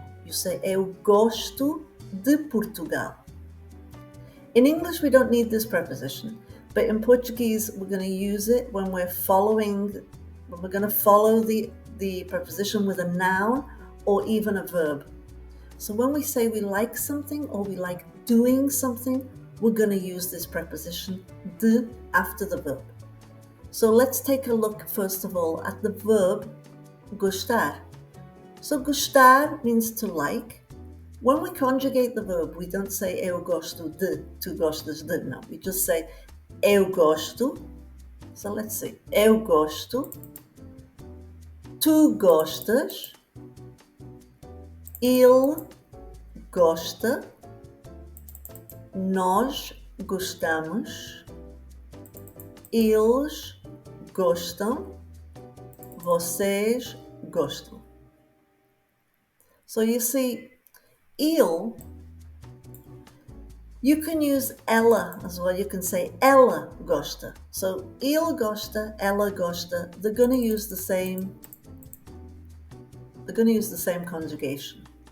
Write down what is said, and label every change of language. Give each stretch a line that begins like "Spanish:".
English: You say
Portuguese: eu gosto de Portugal.
English: In English, we don't need this preposition, but in Portuguese, we're going to use it when we're going to follow the preposition with a noun or even a verb. So when we say we like something or we like doing something, we're going to use this preposition de after the verb. So let's take a look first of all at the verb gostar. So gostar means to like. When we conjugate the verb, we don't say
Portuguese: eu gosto de, tu gostas de,
English: no. We just say
Portuguese: eu gosto.
English: So let's see.
Portuguese: Eu gosto. Tu gostas. Ele gosta. Nós gostamos, eles gostam, vocês gostam.
English: So you see, ele, you can use ela as well. You can say
Portuguese: ela gosta.
English: So
Portuguese: ele gosta, ela gosta.
English: They're going to use the same conjugation.